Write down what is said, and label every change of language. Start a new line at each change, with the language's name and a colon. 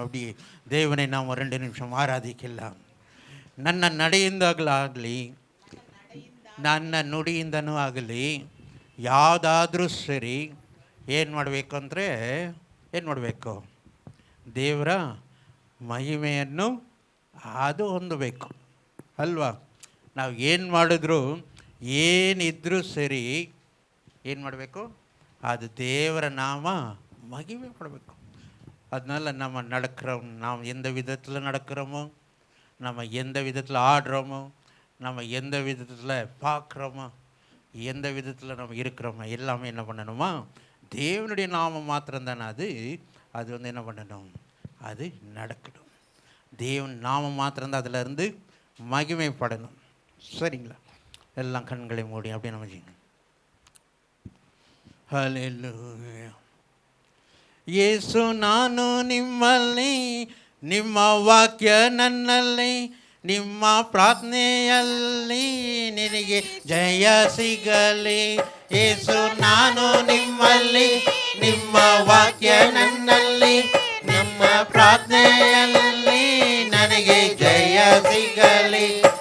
Tamil: அப்படி தேவனை நாம் 2 நிமிஷம் ಆರಾಧಿக்கலாம்.
Kannada: ನನ್ನ ನಡೆಯಿಂದಾಗಲಿ ನನ್ನ ನುಡಿಯಿಂದನೂ ಆಗಲಿ ಯಾವುದಾದ್ರೂ ಸರಿ ಏನು ಮಾಡಬೇಕು ಅಂದರೆ ಏನು ಮಾಡಬೇಕು? ದೇವರ ಮಹಿಮೆಯನ್ನು ಅದು ಹೊಂದಬೇಕು ಅಲ್ವಾ? ನಾವು ಏನು ಮಾಡಿದ್ರು ಏನಿದ್ರೂ ಸರಿ ಏನು ಮಾಡಬೇಕು?
Tamil: அது தேவர நாம மகிமை படಬೇಕು. அதனால் நம்ம நடக்கிறோம், நாம் எந்த விதத்தில் நடக்கிறோமோ, நம்ம எந்த விதத்தில் ஆடுறோமோ, நம்ம எந்த விதத்தில் பார்க்குறோமோ, எந்த விதத்தில் நம்ம இருக்கிறோமோ எல்லாமே என்ன பண்ணணுமா? தேவனுடைய நாமம் மாத்திரம்தானே அது என்ன பண்ணணும்? அது நடக்கணும். தேவன் நாமம் மாத்திரம்தான் அதில் இருந்து மகிமைப்படணும். சரிங்களா? எல்லாம் கண்களை மூடி அப்படியே நம்ம செய்யணும்.
Kannada: ಹಲ್ಲೆಲೂಯಾ. ಯೇಸು ನಾನು ನಿಮ್ಮಲ್ಲಿ, ನಿಮ್ಮ ವಾಕ್ಯ ನನ್ನಲ್ಲಿ, ನಿಮ್ಮ ಪ್ರಾರ್ಥನೆಯಲ್ಲಿ ನಿನಗೆ ಜಯ ಸಿಗಲಿ. ಯೇಸು ನಾನು ನಿಮ್ಮಲ್ಲಿ, ನಿಮ್ಮ ವಾಕ್ಯ ನನ್ನಲ್ಲಿ, ನಿಮ್ಮ ಪ್ರಾರ್ಥನೆಯಲ್ಲಿ ನನಗೆ ಜಯ ಸಿಗಲಿ.